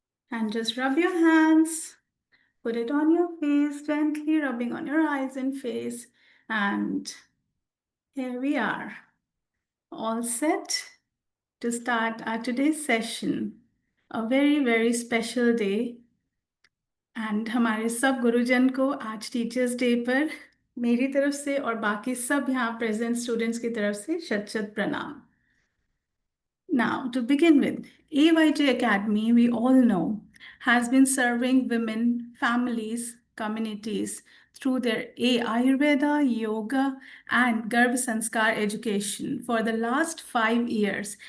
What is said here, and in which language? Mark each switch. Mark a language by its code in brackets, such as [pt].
[en] And just rub your hands, put it on your face, gently rubbing on your eyes and face. And here we are, all set to start our today's session. A very, very special day. [hi] And हमारे सब गुरुजन को आज teachers day पर मेरी तरफ से और बाकी सब यहाँ प्रेजेंट स्टूडेंट्स की तरफ से शत शत प्रणाम. [en] Now, to begin with, AYG Academy, we all know, has been serving women, families, communities through their Ayurveda, yoga, and Garbhasanskar education for the last 5 years.